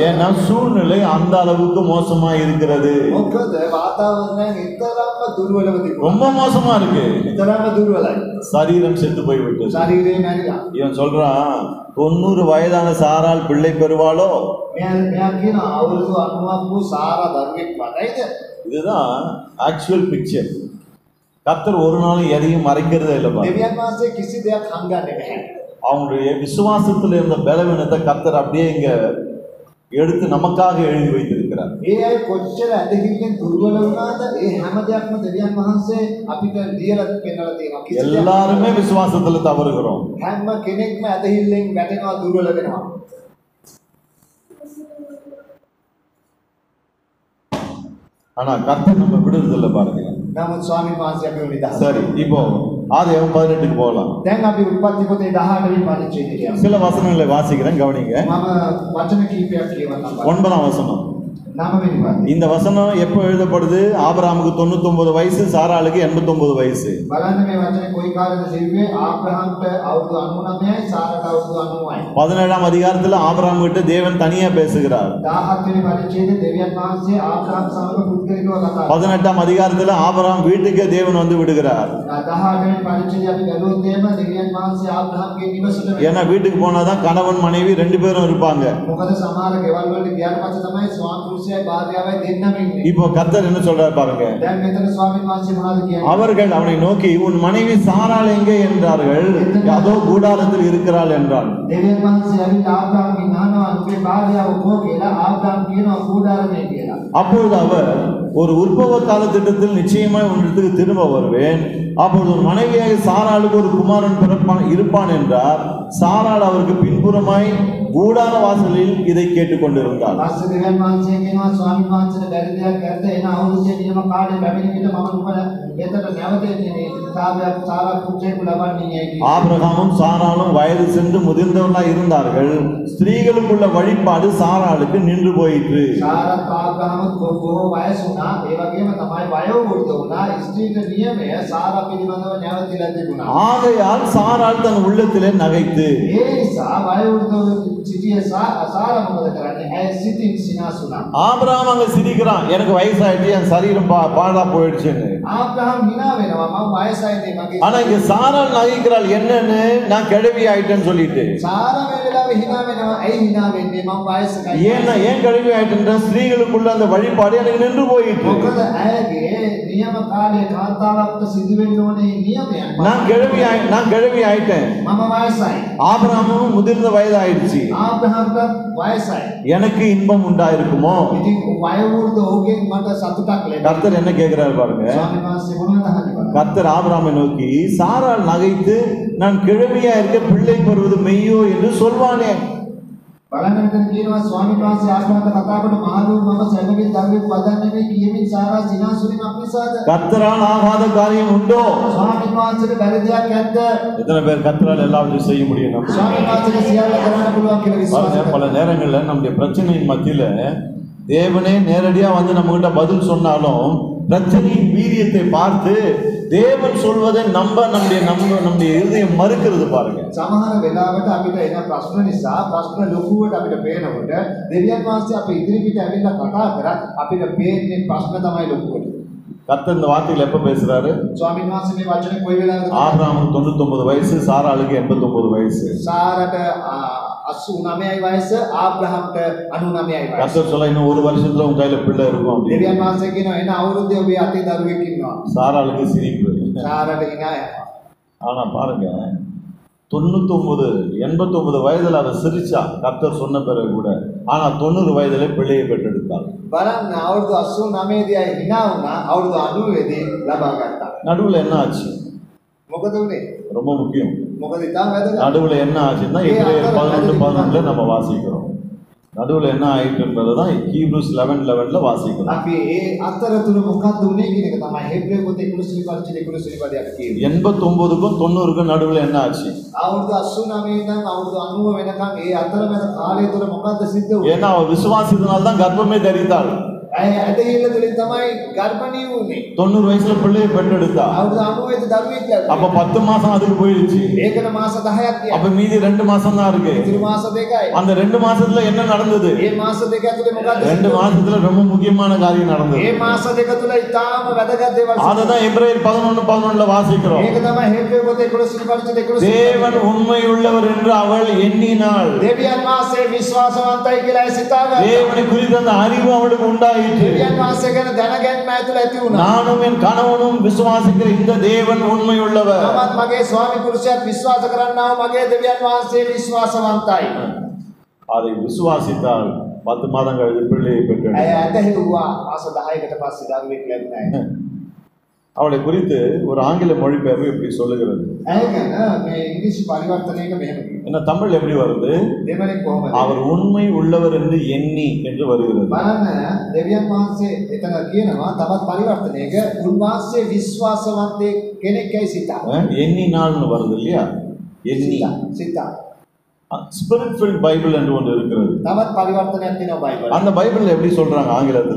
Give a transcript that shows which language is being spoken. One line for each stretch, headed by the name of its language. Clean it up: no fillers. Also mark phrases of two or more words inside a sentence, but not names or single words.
Tamil: ஏன்னா சூழ்நிலை அந்த அளவுக்கு மோசமா இருக்கிறது.
Sinhala: මොකද වාතාවරණය නිතරම දුර්වලව තිබුණා.
Tamil: ரொம்ப மோசமா இருக்கு.
Sinhala: නිතරම දුර්වලයි.
Tamil: சரீரம் செத்து போய்விட்டது.
Sinhala: ශරීරය මැරිලා.
Tamil: இவன் சொல்றான் 90 வயதான சாரால் பிள்ளை பெறுவாளோ?
Sinhala: මෙයා කියන අවුරුදු 90ක් වූ සාරා දරුවෙක් වටයිද?
Tamil: இதுதான்
English: actual picture.
Tamil: கர்த்தர் ஒரு நாளும் எதையும் மறைக்கிறதே இல்லை பாருங்க.
Sinhala: දෙවියන් වහන්සේ කිසි දෙයක් හංගන්නේ නැහැ.
Tamil: அவங்களுடைய விசுவாசத்தில் இருந்த பலவீனத்தை கர்த்தர் அப்படியே இங்க எடுத்து நமக்காக எழுதி வைத்திருக்கிறார்.
Sinhala: ඒ අය කොච්චර ඇදහිල්ලෙන් දුර්වල වුණාද ඒ හැම දෙයක්ම දෙවියන් වහන්සේ අපිට ලියලා පෙන්නලා තියෙනවා. කිසි දෙයක්
Tamil: எல்லாருமே விசுவாசத்துல தவறுகிறோம்.
Sinhala: හැම කෙනෙක්ම ඇදහිල්ලෙන් වැටෙනවා දුර්වල වෙනවා.
Tamil: ஆனா கர்த்தர் நம்ம விடுறதில்லை பாருங்க.
Sinhala: නමුත් ස්වාමීන් වහන්සේ අපිව නිදහස්.
Tamil: சரி, இப்போ ஆதியாகமம் 18க்கு போகலாம்.
Sinhala: දැන් අපි උප්පත්ති පොතේ 18 වෙනි පරිච්ඡේදයට යමු.
Tamil: சில வசனங்களை வாசிக்கிறேன், கவனிங்க.
Sinhala: මම වචන කීපයක් කියවන්නම්.
Tamil: 9ஆம் வசனம்.
Sinhala: 9 වෙනි පරිච්ඡේදය.
Tamil: இந்த வசனம் எப்போ எழுதப்படுது? ஆபிரகாமுக்கு 99 வயசு, சாராளுக்கு 89 வயசு.
Sinhala: බලන්න මේ වචනේ කොයි කාලෙද සිව්වේ? ආබ්‍රහම්ට අවුරුදු 99යි සාරට අවුරුදු 90යි.
Tamil: 17ஆம் அதிகாரத்துல ஆபிரகாம் கிட்ட தேவன் தனியா பேசுகிறார்.
Sinhala: 17 වෙනි පරිච්ඡේදයේ දෙවියන් වහන්සේ ආබ්‍රහම් සමග පුද්ගලිකව කතා කරනවා.
Tamil: 18ஆம் அதிகாரத்துல ஆபிரகாம் வீட்டுக்கே தேவன் வந்து விடுகிறார்.
Sinhala: 18 වෙනි පරිච්ඡේදය අපි බැලුවොත් එහෙම දෙවියන් වහන්සේ ආබ්‍රහම්ගේ නිවසට
Tamil: ஏன்னா வீட்டுக்கு போனாதான் கணவன் மனைவி 2 பேரும் இருப்பாங்க.
Sinhala: මොකද සමහර ගෙවල් වලට ගියාට පස්සේ තමයි ස්වාමි පුරුෂයයි භාර්යාවයි දෙන්නම ඉන්නේ.
Tamil: இப்போ கர்த்தர் என்ன சொல்றாரு பாருங்க.
Sinhala: දැන් මෙතන ස්වාමීන් වහන්සේ මොනවද කියන්නේ?
Tamil: அவர்கள் அவனை நோக்கி உன் மனைவி சாராள் எங்கே என்றார்கள். அதோ கூடாரத்தில் இருக்கிறாள் என்றான்.
Sinhala: දෙවියන් වහන්සේ ඇවිත් ආබ්‍රහම්ගෙන් අහනවා නුඹේ භාර්යාව කො කියලා. ආබ්‍රහම් කියනවා கூடாரமே කියලා.
Tamil: அப்பொழுது அவர் ஒரு உற்பவ கால திட்டத்தில் நிச்சயமாய் உன்னிடத்துக்கு திரும்ப வருவேன், அப்பொழுது ஒரு மனைவியாக சாராளுக்கு ஒரு குமாரன் இருப்பான் என்றார். சாராள் அவருக்கு பின்புறமாய் கூடார வாசலில் இதை கேட்டுக்கொண்டிருந்தார்.
Sinhala: පස්සේ දෙවියන් වහන්සේ කියනවා ස්වාමීන් වහන්සේට බැරි දෙයක් කරද එන අවුරුද්දේ නියම කාලේ පැමිණි විට මම නුඹලා එතට නැවතෙන්නේ මේ සාරා පුත්‍රයෙකු ලබන්නේ කියලා.
Tamil: ஆபிரகாமும் சாராளும் வயது சென்று முதிர்ந்தவர்களாய் இருந்தார்கள். ஸ்திரீகளுக்குள்ள வழிபாடு சாராளுக்கு நின்று போயிற்று.
Sinhala: සාරත් ආබ්‍රහමත් බොහෝ වයස වුණා. ඒ වගේම තමයි වයෝවෘද්ධ වුණා. ස්ත්‍රීට නියමය සාරා පිළිබඳව නැවතිලා තිබුණා.
Tamil: ஆகையால் சாராள் தன் உள்ளத்திலே நகைத்து.
Sinhala: ඒ නිසා වයෝවෘද්ධ සිටිය සාරා මොකද කරන්නේ? ඇය සිතින් සිනාසු වුණා.
Tamil: ஆபிரகாம் அங்க சிரிக்கிறான், எனக்கு வயசாயிடுச்சு, என் சரீரம் பாழா போயிடுச்சுன்னு.
Sinhala: ආබ්‍රහම් hina වෙනවා මම වයසයිනේ මගේ.
Tamil: ஆனா இங்க சாராள் நகைக்கிறாள், என்னன்னு? நான் கிழவி ஆயிட்டேன்னு சொல்லிட்டு.
Sinhala: සාරා මේ වෙලාවේ hina වෙනවා. ඇයි hina වෙන්නේ? මම වයසකයි.
Tamil: ஏன் கிழவி ஆயிட்டுன்ற ஸ்திரீகளுக்குள்ள அந்த வழிபாடு எனக்கு நின்று போயிட்டு.
Sinhala: මොකද ඇයගේ නියම කාලයේ කාන්තාවක්ට සිදු වෙන්න ඕනේ නියමයක්.
Tamil: நான் கிழவி ஆயிட்டேன்.
Sinhala: මම වයසයි.
Tamil: ஆபிரகாமும் முதிர்ந்த வயதாயிடுச்சு.
Sinhala: ආබ්‍රහම්ට වයසයි.
Tamil: எனக்கு இன்பம் உண்டாயிருக்குமோ?
Sinhala: ඉතින් වයෝවෘද්ධ ඔහුගෙන් මට සතුටක් ලැබෙනවා.
Tamil: கர்த்தர் என்ன கேட்கிறாரு பாருங்க.
Sinhala: ස්වාමීන් වහන්සේ මොනවද අහන්නේ බලන්න.
Tamil: கர்த்தர் ஆபிரகாமை நோக்கி சாராள் நகைத்து நான் கிழவியா இருக்க பிள்ளை பெறுவது மெய்யோ என்று சொல்வானே.
Sinhala: බලන්න මෙතන කියනවා ස්වාමීන් වහන්සේ ආශ්‍රමයට කතා කරන මහලු මම සැනවින් දරුවෙක් වදන්නේ මේ කියමින් සාරා සිනාසුරින් අපිසාද.
Tamil: கர்த்தரால் ஆகாத காரியம் உண்டோ?
Sinhala: ස්වාමීන් වහන්සේට බැරි දෙයක් නැද්ද?
Tamil: எத்தனை பேர் கர்த்தரால் எல்லாவற்றையும் செய்ய முடியும்? நம்ம
Sinhala: ස්වාමීන් වහන්සේට සියල්ල කරන්න පුළුවන් කියලා විශ්වාස
Tamil: பாருங்க, பல நேரங்கள்ல நம்முடைய பிரச்சனையின் மத்தியில தேவனே நேரடியா வந்து நம்ம கிட்ட பதில் சொன்னாலும் பிரச்சனையின் வீரியத்தை பார்த்து தேவன் சொல்வதை நம்முடைய இருதயம் மறுக்கிறது பாருங்க.
Sinhala: සමහර වෙලාවට අපිට එන ප්‍රශ්න නිසා ප්‍රශ්න ලොකුවට අපිට පේනකොට දෙවියන් වහන්සේ අපේ ඉදිරි පිට ඇවිල්ලා කතා කරත් අපිට පේන්නේ ප්‍රශ්න තමයි ලොකුවට.
Tamil: கர்த்தர் இந்த வார்த்தையில எப்ப பேசுறாரு?
Sinhala: ස්වාමීන් වහන්සේ මේ වචනේ කොයි වෙලාවකද?
Tamil: ஆபிரகாமுக்கு 99 வயசு, சாராளுக்கு 89 வயசு.
Sinhala: සාරට 89යි වයස, ආබ්‍රහම්ට 99යි වයස.
Tamil: கர்த்தர் சொல்ல இன்னும் ஒரு வருஷத்துல உங்க கையில பிள்ளை இருக்கும் அப்படி.
Sinhala: දෙවියන් වහන්සේ කියනවා එන අවුරුද්දේ ඔබේ අතේ දරුවෙක් ඉන්නවා.
Tamil: சாராளுக்கு சிரிப்பு.
Sinhala: සාරට hina යනවා.
Tamil: ஆனா பாருங்க, 89 வயதுல அவ சிரிச்சா கர்த்தர் சொன்ன பிறகு கூட. ஆனா 90 வயதுல பிள்ளையை பெற்றெடுத்தாள்.
Sinhala: බලන්න අවුරුදු 89 දී hina වුණා, අවුරුදු 90 දී ලබා ගත්තා.
Tamil: நடுவுல என்ன ஆச்சு?
Sinhala: මොකද උනේ?
Tamil: ரொம்ப முக்கியம்.
Sinhala: මොකද ඉතින් වැදගත්.
Tamil: நடுவுல என்ன ஆச்சுன்னா எபிரேயர் 11:11 நம்ம வாசிக்கிறோம். நடுவுல என்ன ஆயிட்டு என்பதுதான் ஹீப்ரூஸ் 11:11 வாசிக்கிறோம்.
Sinhala: අපි ඒ අතරතුර මොකක්ද උනේ කියන එක තමයි හේබ්‍රේය පොතේ 11 පරිච්ඡේදයේ 11 පදයට කියන්නේ.
Tamil: 89க்கும் 90க்கும் நடுவுல என்ன ஆச்சு?
Sinhala: අවුරුදු 89 ඉඳන් අවුරුදු 90 වෙනකම් ඒ අතරමැද කාලය තුර මොකක්ද සිද්ධ වුනේ?
Tamil: ஏன்னா அவ விசுவாசித்தனால தான் கர்ப்பமே தரித்தாள்.
Sinhala: ඇදහිල්ල තුලින් තමයි ගර්භණී වුනේ.
Tamil: 90 வயசுல பிள்ளையை பெற்றெடுத்தா.
Sinhala: අවුරුදු 90 දරුවෙක් ලැබුවා.
Tamil: அப்ப 10 மாசம் அதுக்கு போயிடுச்சு.
Sinhala: ඒකන මාස 10ක් ගියා.
Tamil: அப்ப மீதி 2 மாசம் தான் இருக்கு.
Sinhala: ඉතිරි මාස දෙකයි.
Tamil: அந்த 2 மாசத்துல என்ன நடந்தது?
Sinhala: ඒ මාස දෙක ඇතුලේ මොකක්ද?
Tamil: 2 மாசத்துல ரொம்ப முக்கியமான காரியம் நடந்தது.
Sinhala: ඒ මාස දෙක තුල ඉතාම වැදගත් දේවල්.
Tamil: அததான் எபிரேயர் 11:11 வாசிக்கிறோம்.
Sinhala: ඒක තමයි හේබ්‍රේය පොතේ 11 පරිච්ඡේදයේ 11.
Tamil: தேவன் உண்மை உள்ளவர் என்று அவள் எண்ணினாள்.
Sinhala: දෙවියන් වහන්සේ විශ්වාසවන්තයි කියලා සිතාගත්තා.
Tamil: தேவனை குறித்த அந்த அறிவு அவளுக்கு உண்டாயிற்று.
Sinhala: දෙවියන් වහන්සේ ගැන දැනගැන්ම ඇතුළ ඇති වුණා.
Tamil: நானும் என் கணவனும் விசுவாசிக்கிற இந்த தேவன் உண்மை உள்ளவர்.
Sinhala: මමත් මගේ ස්වාමි පුරුෂයාත් විශ්වාස කරන්නා වූ මගේ දෙවියන් වහන්සේ විශ්වාසවන්තයි.
Tamil: அதை விசுவாசித்தால் 10 மாதம் கழித்து பிள்ளையை பெற்றெடுத்தாள்.
Sinhala: ඇය ඇදහිුවා මාස 10කට පස්සේ දරුවෙක් ලැබුණා.
Tamil: அவளை குறித்து ஒரு ஆங்கில மொழிபெயர்ப்பு இப்படி சொல்லுகிறது.
Sinhala: ඇය ගැන මේ ඉංග්‍රීසි පරිවර්තනයක මෙහෙම කියනවා.
Tamil: என்ன தமிழ் எப்படி வருது?
Sinhala: දෙමළෙන් කොහොමද?
Tamil: அவர் உண்மை உள்ளவர் என்று எண்ணி என்று வருகிறது.
Sinhala: බලන්න දෙවියන් වහන්සේ එතන කියනවා තවත් පරිවර්තනයක උන්වහන්සේ විශ්වාසවන්තයෙක් කෙනෙක්යි සිතා.
Tamil: எண்ணினால்னு வருது இல்லையா? எண்ணி.
Sinhala: සිතා.
Tamil: ஸ்பிரிட் ஃபில்ட் பைபிள் என்று ஒன்று இருக்கிறது.
Sinhala: තවත් පරිවර්තනයක් තියෙනවා බයිබලේ.
Tamil: அந்த பைபிள்ல எப்படி சொல்றாங்க ஆங்கிலத்துல?